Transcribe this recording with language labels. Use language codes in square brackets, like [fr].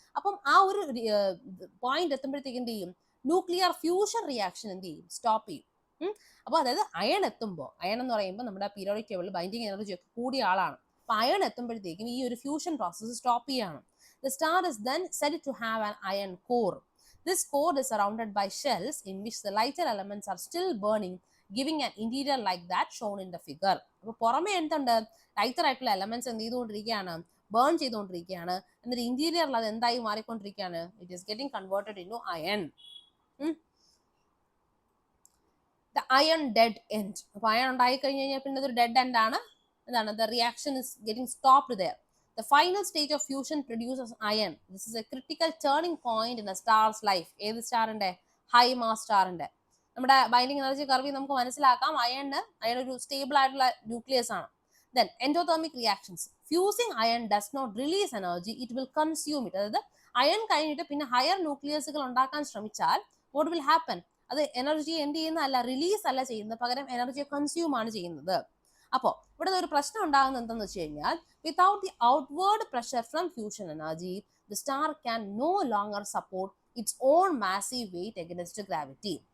[ml] അപ്പം ആ ഒരു പോയിന്റ് എത്തുമ്പോഴത്തേക്ക് എന്ത് ചെയ്യും, ന്യൂക്ലിയർ ഫ്യൂഷൻ റിയാക്ഷൻ എന്ത് ചെയ്യും, സ്റ്റോപ്പ് ചെയ്യും. അപ്പോൾ അതായത് അയൺ എത്തുമ്പോൾ, അയൺ എന്ന് പറയുമ്പോൾ നമ്മുടെ പീരിയോഡിക് ടേബിളിൽ ബൈൻഡിങ് എനർജി ഒക്കെ കൂടിയ ആളാണ്. അപ്പൊ അയൺ എത്തുമ്പോഴത്തേക്കും ഈ ഒരു ഫ്യൂഷൻ പ്രോസസ് സ്റ്റോപ്പ് ചെയ്യാണ്. [en] The star is then said to have an iron core. This core is surrounded by shells in which the lighter elements are still burning, giving an interior like that shown in the figure. [ml] അപ്പോൾ പുറമെ എന്തുണ്ട്, lighter ആയിട്ടുള്ള elements എന്ത് ചെയ്തുകൊണ്ടിരിക്കുകയാണ്, burn ചെയ്തുകൊണ്ടിരിക്കുകയാണ്. എന്നിട്ട് ഇന്റീരിയറിൽ അത് എന്തായി മാറിക്കൊണ്ടിരിക്കുകയാണ്, [en] It is getting converted in to iron. The iron dead end. [ml] അപ്പോൾ അയൺ ഉണ്ടായി കഴിഞ്ഞ് കഴിഞ്ഞാൽ പിന്നെ അതൊരു ഡെഡ് എൻഡ് ആണ്. [en] എന്താണ്, the reaction is getting stopped there. The final stage of fusion produces iron. This is a critical turning point in a star's life. [ml] ഏത് സ്റ്റാറിന്റെ, high mass സ്റ്റാറിന്റെ. നമ്മുടെ ബൈൻഡിങ് എനർജി കർവിൽ നമുക്ക് മനസ്സിലാക്കാം, അയൺ ഒരു സ്റ്റേബിൾ ആയിട്ടുള്ള nucleus ആണ്. [en] Then endothermic reactions. Fusing iron does not release energy, it will consume it. [ml] അതായത് iron കഴിഞ്ഞിട്ട് പിന്നെ ഹയർ ന്യൂക്ലിയസുകൾ ഉണ്ടാക്കാൻ ശ്രമിച്ചാൽ [en] what will happen, [ml] അത് എനർജി എന്ത് ചെയ്യുന്നതല്ല, റിലീസ് അല്ല ചെയ്യുന്നത്, പകരം എനർജിയെ കൺസ്യൂം ആണ് ചെയ്യുന്നത്. അപ്പോൾ ഇവിടെ ഒരു പ്രശ്നം ഉണ്ടാകുന്നത് എന്താണെന്ന് വെച്ച് കഴിഞ്ഞാൽ, [en] Without the outward pressure from fusion energy the star can no longer support its own massive weight against gravity.